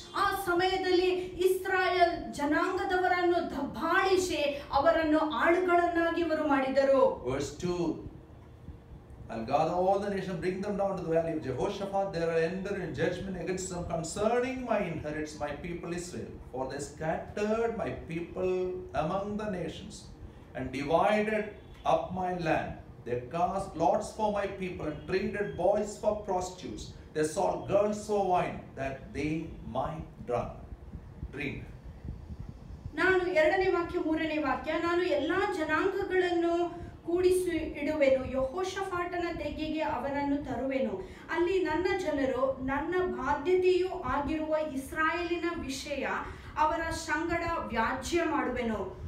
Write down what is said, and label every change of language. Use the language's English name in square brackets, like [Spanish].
[Kannada] ಆ ಸಮಯದಲ್ಲಿ ಇಸ್ರಾಯೇಲ್ ಜನಾಂಗದವರನ್ನು ದಬ್ಬಾಳಿಸಿ ಅವರನ್ನು ಆಳುಗಳನ್ನಾಗಿ ಅವರು ಮಾಡಿದರು. [English] Verse 2, I'll gather all the nations, bring them down to the valley of Jehoshaphat. They will enter in judgment against them concerning my inheritance, my people Israel. For they scattered my people among the nations and divided up my land. They cast lots for my people and traded boys for prostitutes. They sold girls for wine that they might drink. [Kannada] ನಾನು 2ನೇ ವಾಕ್ಯ 3ನೇ ವಾಕ್ಯ, ನಾನು ಎಲ್ಲಾ ಜನಾಂಗಗಳನ್ನು ಕೂಡಿಸಿ ಇಡುವೆನು, ಯೆಹೋಷಾಫಾಟನ ತೆಗೆಗೆ ಅವನನ್ನು ತರುವೆನು. ಅಲ್ಲಿ ನನ್ನ ಜನರು ನನ್ನ ಬಾಧ್ಯತೆಯೂ ಆಗಿರುವ ಇಸ್ರಾಯೇಲಿನ ವಿಷಯ ಅವರ ಸಂಗಡ ವ್ಯಾಜ್ಯ ಮಾಡುವೆನು.